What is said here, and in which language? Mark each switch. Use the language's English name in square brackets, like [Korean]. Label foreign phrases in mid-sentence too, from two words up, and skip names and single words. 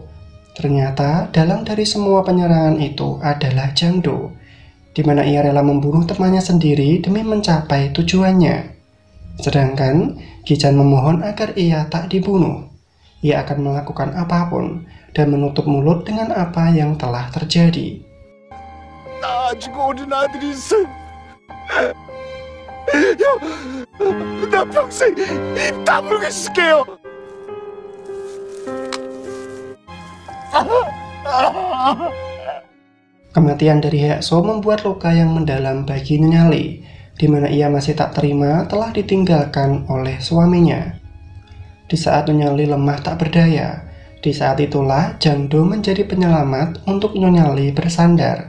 [Indonesian] Ternyata dalang dari semua penyerangan itu adalah Jang Do, di mana ia rela membunuh temannya sendiri demi mencapai tujuannya. Sedangkan Gi-chan memohon agar ia tak dibunuh. Ia akan melakukan apapun dan menutup mulut dengan apa yang telah terjadi. [Korean] 나 아직 어린 아들이 있어. 나 평생 입 다물고 있을게요. [Indonesian] Kematian dari Haeso membuat luka yang mendalam bagi Nyonya Lee, di mana ia masih tak terima telah ditinggalkan oleh suaminya. Di saat Nyonya Lee lemah tak berdaya, di saat itulah Jang Do menjadi penyelamat untuk Nyonya Lee bersandar.